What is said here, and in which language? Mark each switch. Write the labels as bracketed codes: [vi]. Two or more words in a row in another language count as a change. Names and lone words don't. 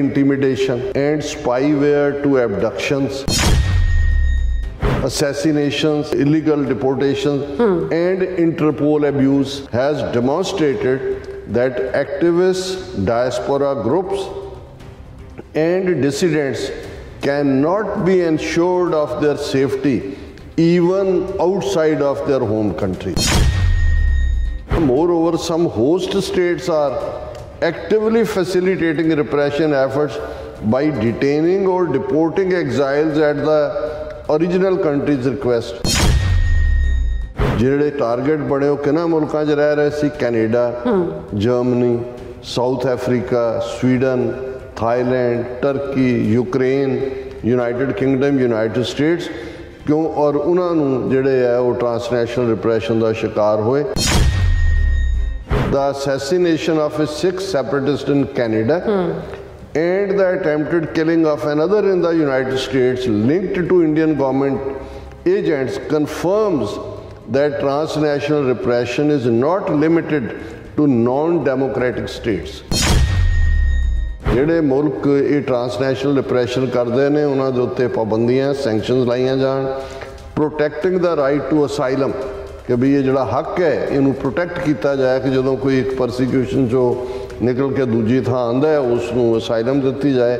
[en] intimidation and spyware to abductions, assassinations, illegal deportations and Interpol abuse has demonstrated that activists, diaspora groups and dissidents cannot be ensured of their safety even outside of their home country. Moreover, some host states are actively facilitating repression efforts by detaining or deporting exiles at the original country's request. [pa] ਜਿਹੜੇ ਟਾਰਗੇਟ ਬਣੇ ਉਹ ਕਿਹਨਾਂ ਮੁਲਕਾਂ 'ਚ ਰਹਿ ਰਹੇ ਸੀ? ਕੈਨੇਡਾ, ਜਰਮਨੀ, ਸਾਊਥ ਅਫਰੀਕਾ, ਸਵੀਡਨ, [hi] थाईलैंड, टर्की, यूक्रेन, यूनाइटेड किंगडम, यूनाइटेड स्टेट्स क्यों और उन्होंने जिहड़े है वो [en] transnational repression [hi] का शिकार होए। [en] The assassination of a Sikh separatist in Canada and the attempted killing of another in the United States linked to Indian government agents confirms that transnational repression is not limited to non-democratic states. [pa] ਜਿਹੜੇ ਮੁਲਕ ਇਹ [en] transnational repression [pa] ਕਰਦੇ ਨੇ ਉਹਨਾਂ ਦੇ ਉੱਤੇ ਪਾਬੰਦੀਆਂ, ਸੈਂਕਸ਼ਨਸ ਲਾਈਆਂ ਜਾਣ। [en] protecting the right to asylum [pa] ਕਿ ਵੀ ਇਹ ਜਿਹੜਾ ਹੱਕ ਹੈ ਇਹਨੂੰ ਪ੍ਰੋਟੈਕਟ ਕੀਤਾ ਜਾਏ ਕਿ ਜਦੋਂ ਕੋਈ ਇੱਕ ਪਰਸੀਕਿਊਸ਼ਨ 'ਚੋਂ ਨਿਕਲ ਕੇ ਦੂਜੀ ਥਾਂ ਆਉਂਦਾ ਹੈ ਉਸ ਨੂੰ ਅਸਾਈਲਮ ਦਿੱਤੀ ਜਾਏ।